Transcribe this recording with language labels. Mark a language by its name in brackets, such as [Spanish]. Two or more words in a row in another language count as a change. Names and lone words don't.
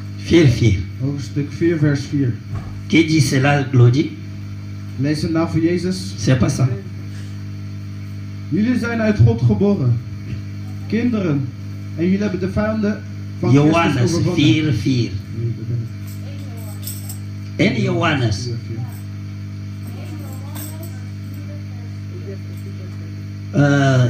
[Dutch] 4. Hoofdstuk 4, vers 4. [French] Qui dit cela, Claudie? [Dutch] Lees het nou voor Jezus. [French] C'est pas ça. [Dutch] Jullie zijn uit God geboren. Kinderen. En jullie hebben de vijanden van Christus Johannes overwonnen. 4, 4. Nee, dat ben ik. En Johannes. 4, 4.